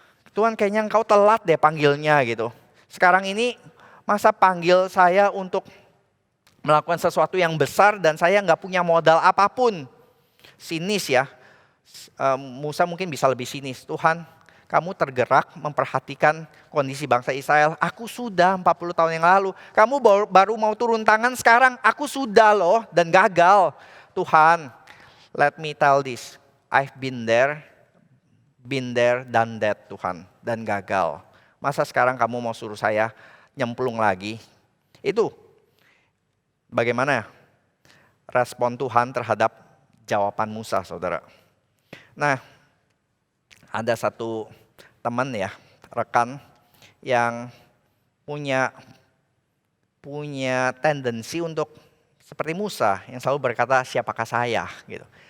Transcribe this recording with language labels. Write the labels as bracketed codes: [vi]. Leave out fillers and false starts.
[id] Tuhan kayaknya engkau telat deh panggilnya gitu. Sekarang ini masa panggil saya untuk melakukan sesuatu yang besar dan saya nggak punya modal apapun. Sinis ya. Musa mungkin bisa lebih sinis. Tuhan, kamu tergerak memperhatikan kondisi bangsa Israel. Aku sudah 40 tahun yang lalu. Kamu baru mau turun tangan sekarang. Aku sudah loh dan gagal. Tuhan, [en] let me tell this. I've been there, done that Tuhan. [id] Dan gagal. Masa sekarang kamu mau suruh saya nyemplung lagi? Itu bagaimana respon Tuhan terhadap jawaban Musa, saudara? Nah, ada satu teman ya, rekan yang punya tendensi untuk seperti Musa yang selalu berkata, siapakah saya gitu.